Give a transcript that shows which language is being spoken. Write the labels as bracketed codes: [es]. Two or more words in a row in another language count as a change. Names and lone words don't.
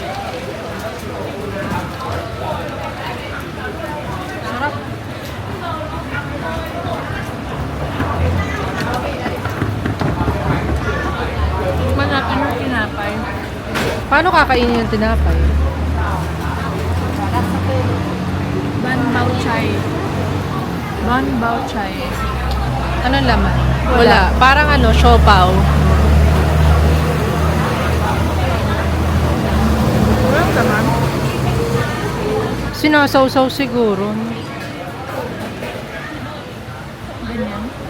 [tl] Sarap. Tikman natin yung tinapay. Paano kakainin yung tinapay? Ban bao chai. Ban bao chai. Anong laman? Wala. Parang siopaw. Wala naman. Sinasawsaw siguro. Ganyan.